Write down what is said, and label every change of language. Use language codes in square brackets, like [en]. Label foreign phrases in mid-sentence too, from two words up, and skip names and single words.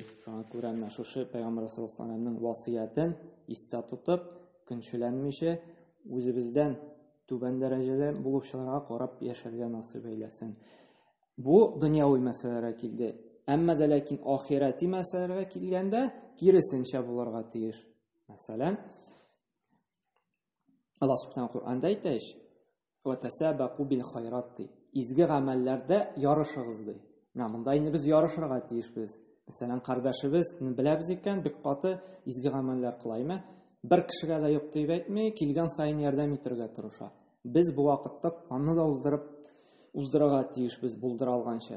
[tt] Шуңа күрә менә шушы Пәйгамбәр [ar] صلى الله عليه وسلم [tt] васыятен истә тотып, көнчеләнмичә, үзебездән түбән дәрәҗәдә булучыларга карап яшәргә насыйп әйләсен. Бу дөньяви мәсьәләләргә килде. Әмма дә ләкин ахирати мәсьәләләргә килгәндә киресенчә булырга тиеш. Мәсәлән, Аллаһ Субханаһу Кур'анда әйтә: [ar] "وتسابقوا بالخيرات". [tt] Изге гамәлләрдә ярышыгыз ди. Менә монда инде без ярышырга тиешбез. Мәсәлән, кардәшебез беләбез икән, бик каты изге гамәлләр кылаймы? Бер кешегә дә юк дип әйтми, килгән сайын ярдәм итәргә тырыша. Без бу вакытта аны да уздырырга тиешбез булдыра алганча.